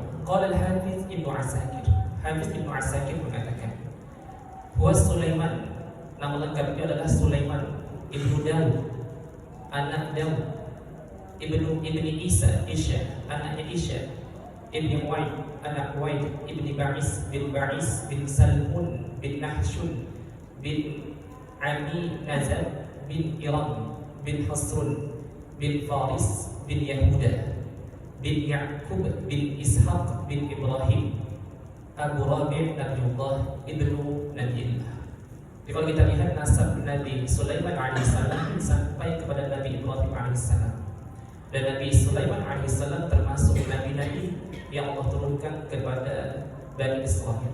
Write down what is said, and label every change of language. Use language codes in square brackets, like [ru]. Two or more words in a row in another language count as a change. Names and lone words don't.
[ar] قال الحافظ ابن عساكر. [id] Hafiz Ibnu Asakir mengatakan, [ar] "هو سليمان," [id] nama lengkapnya adalah Sulaiman ibnu Daud, anak Daud, ibni Isa, anaknya Isya, ibni Waid, anak Waid, ibni Ba'is bin Salmun bin Nahshun bin Abi Nazar bin Iram bin Hasrun bin Faris bin Yahuda bin Ya'qub bin Ishaq bin Ibrahim Abu Rabi' Nabiullah ibnu Nabiullah. Jadi kalau kita lihat nasab Nabi Sulaiman alaihissalam sampai kepada Nabi Ibrahim alaihissalam, dan Nabi Sulaiman alaihissalam termasuk nabi-nabi yang Allah turunkan kepada Bani Israel.